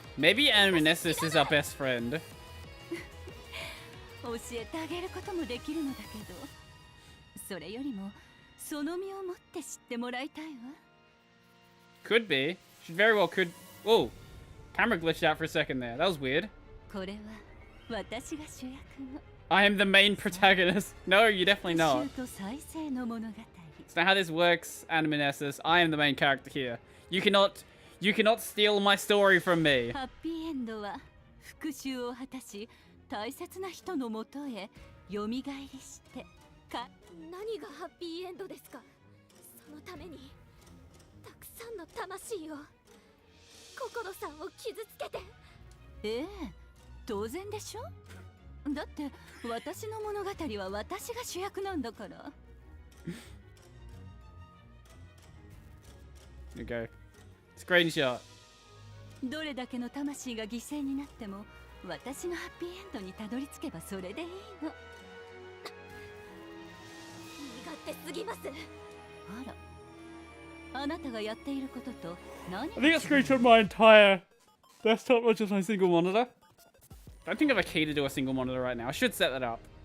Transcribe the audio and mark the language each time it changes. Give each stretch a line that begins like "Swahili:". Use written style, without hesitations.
English: Maybe Anamunesis is our best friend.
Japanese: 教えてあげることもできるのだけど、それよりもその身をもって知ってもらいたいわ。
English: Could be. She very well could. Whoa. Camera glitched out for a second there. That was weird.
Japanese: これは私が主役の
English: I am the main protagonist. No, you're definitely
Japanese: 復
English: not.
Japanese: 讐と再生の物語。
English: It's not how this works, Anamunesis. I am the main character here. You cannot steal my story from me.
Japanese: ハッピーエンドは復讐を果たし大切な人のもとへよみがえりしてか。何がハッピーエンドですか。そのためにたくさんの魂を、心さんを傷つけて。ええ、当然でしょ。だって私の物語は私が主役なんだから。
English: There you go. Screenshot.
Japanese: どれだけの魂が犠牲になっても私のハッピーエンドにたどり着けばそれでいいの。身勝手すぎます。あら、あなたがやっていることと何
English: I think I screenshot my entire desktop, not just my single monitor. Don't think I have a key to do a single monitor right now. I should set that up.